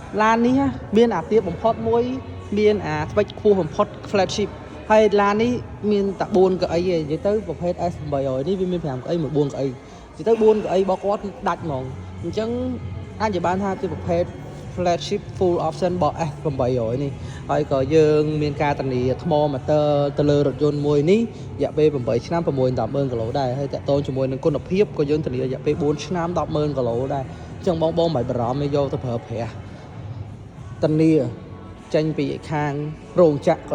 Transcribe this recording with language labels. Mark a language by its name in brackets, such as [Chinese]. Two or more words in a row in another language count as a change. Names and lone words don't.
[Khmer] ឡាននេះមានអាទៀបបំផុតមួយមានអាស្ពេចខ្ពស់បំផុត flagship ហើយឡាននេះមានតែ4កៅអីទេនិយាយទៅប្រភេទ S800 នេះវាមាន5កៅអីមួយ4កៅអីនិយាយទៅ4កៅអីរបស់គាត់គឺដាច់ហ្មងអញ្ចឹងអាចនិយាយបានថាជាប្រភេទ [English] flagship full option [Khmer] របស់ S800 នេះហើយក៏យើងមានការធានាថ្ម motor ទៅលើរថយន្តមួយនេះរយៈពេល8ឆ្នាំ610,000គីឡូដែរហើយតកតងជាមួយនឹងគុណភាពក៏ យើងធានារយៈពេល4ឆ្នាំ10,000គីឡូដែរអញ្ចឹងបងមិនបារម្ភទេយកទៅប្រើប្រាស់ធានាចេញពីខាងរោងចក្រក៏